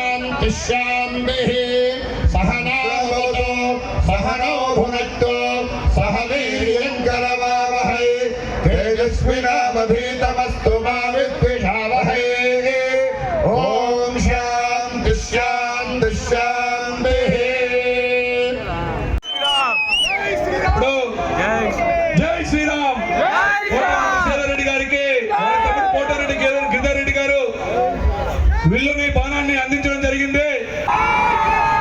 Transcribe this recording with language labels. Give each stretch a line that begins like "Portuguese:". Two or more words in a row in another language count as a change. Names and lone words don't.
Sanskrit: शान्तिः सहना भवतु सहनौ भुनक्तु सह वीर्यङ्करवावहै तेजस्विनावधीतमस्तु मा विद्विषावहै ॐ शान्तिः शान्तिः शान्तिः
Hindi: జై శ్రీరామ్.
Telugu: రెడ్డి గారికి తమ్ముడు కోటారెడ్డి గిరిధారెడ్డి గారు విల్లుని బాణాన్ని అందించడం జరిగింది.